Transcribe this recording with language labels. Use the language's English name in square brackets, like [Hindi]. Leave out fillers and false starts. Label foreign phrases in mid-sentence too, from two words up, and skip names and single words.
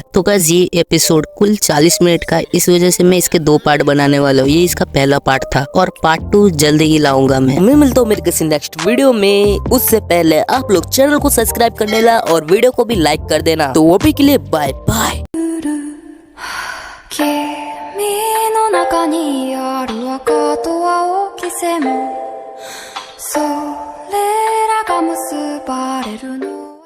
[Hindi] तो गाइस ये एपिसोड कुल 40 मिनट का है, इस वजह से मैं इसके 2 पार्ट बनाने वाला हूँ। ये इसका पहला पार्ट था और पार्ट 2 जल्दी ही लाऊंगा मैं मिलता हूँ मेरे किसी [English] next video [Hindi] में। उससे पहले आप लोग चैनल को सब्सक्राइब कर लेना और वीडियो को भी लाइक कर देना। तो वो भी के लिए [English] bye bye. [Japanese] の中にある赤と青き線もそれらが結ばれるの